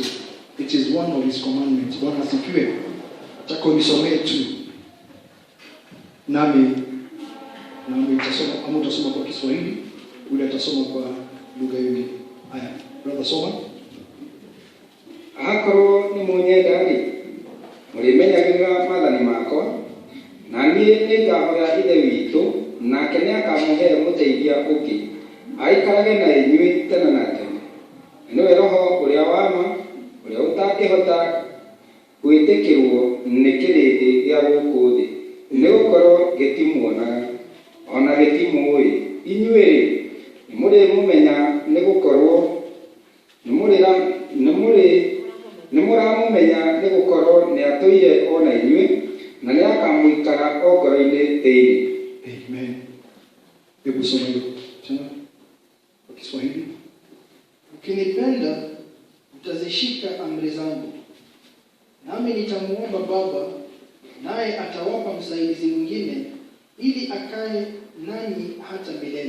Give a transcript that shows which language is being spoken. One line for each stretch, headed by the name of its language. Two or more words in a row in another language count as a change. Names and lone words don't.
English: It is one of his commandments.
Swahili: Bwana asifiwe. Nataka nisomee tu nami nitasoma, ama utasoma kwa Kiswahili, ule atasoma kwa lugha nyingine. Haya, brother soma.
Kikuyu: Akoro ni munyendari mulimenyagirira mathani makwa na niĩ nĩngahora ithe witũ nake nĩakamũhe mũteithia ũngĩ aikarage na inyuĩ tene na tene, nĩwe Roho ũrĩa wa ma ũrĩa ũtangĩhota gwĩtĩkĩrwo nĩ kĩrĩndĩ gĩa gũkũ thĩ, nĩgũkorwo gĩtimuonaga ona gĩtimũĩ. Inyuĩ nĩmũrĩmũmenya nĩgũkorwo nĩmũramũmenya nĩgũkorwo nĩatũire ona inyuĩ na nĩakamũikara o ngoro-inĩ thĩinĩ. Amen.
Swahili: Hebu soma hiyo tena kwa Kiswahili. Ukinipenda mtazishika amri zangu, nami nitamuomba Baba, naye atawapa msaidizi mwingine ili akae nanyi hata milele.